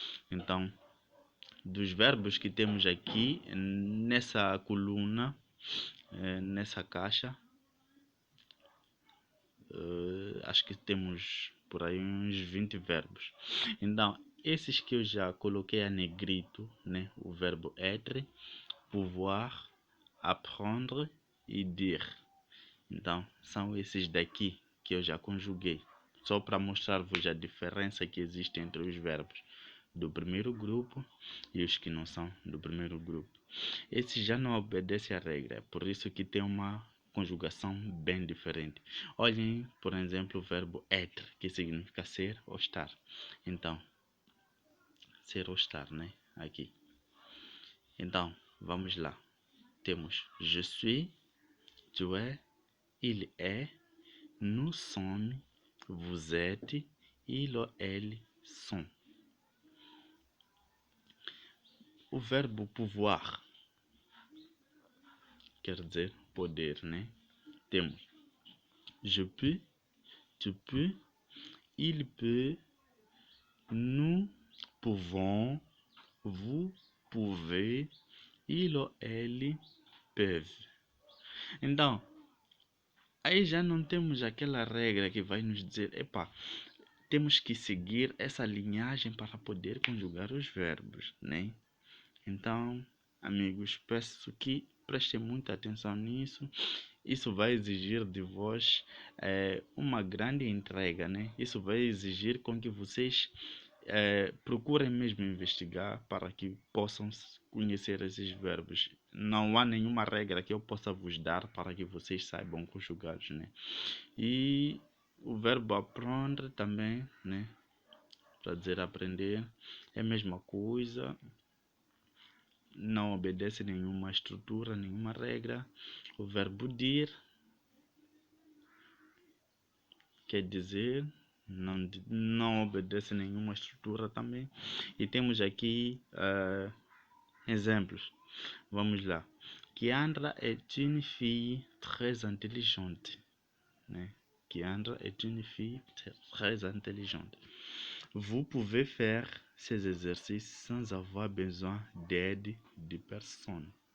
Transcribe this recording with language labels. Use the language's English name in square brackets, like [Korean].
[Portuguese] Então, dos verbos que temos aqui nessa coluna, nessa caixa, acho que temos por aí uns 20 verbos. Então, esses que eu já coloquei a negrito, né? O verbo être, pouvoir, apprendre e dire. Então, são esses daqui que eu já conjuguei, só para mostrar-vos a diferença que existe entre os verbos do primeiro grupo e os que não são do primeiro grupo. Esses já não obedecem à regra, por isso que tem uma conjugação bem diferente. Olhem, por exemplo, o verbo être, que significa ser ou estar. Então, ser ou estar, né? Aqui. Então, vamos lá. Temos [French] je suis, tu es, il est, nous sommes, vous êtes, il ou elle sont. [Portuguese] O verbo pouvoir quer dizer poder, né? Temos [French] je peux, tu peux, il peut, nous pouvons, vous pouvez, il ou elle peuvent. [Portuguese] Então, aí já não temos aquela regra que vai nos dizer, epa, temos que seguir essa linhagem para poder conjugar os verbos, né? Então, amigos, peço que prestem muita atenção nisso. Isso vai exigir de vós uma grande entrega, né? Isso vai exigir com que vocês procurem mesmo investigar para que possam conhecer esses verbos. Não há nenhuma regra que eu possa vos dar para que vocês saibam conjugá-los, né? E o verbo aprender também, né? Para dizer aprender, é a mesma coisa. Não obedece nenhuma estrutura, nenhuma regra. O verbo dir quer dizer, não obedece nenhuma estrutura também. E temos aqui exemplos. Vamos lá. [French] Kiandra est une fille très intelligente. [Portuguese] Né? [French] Kiandra est une fille très intelligente. Vous pouvez faire ces exercices sans avoir besoin d'aide de personne.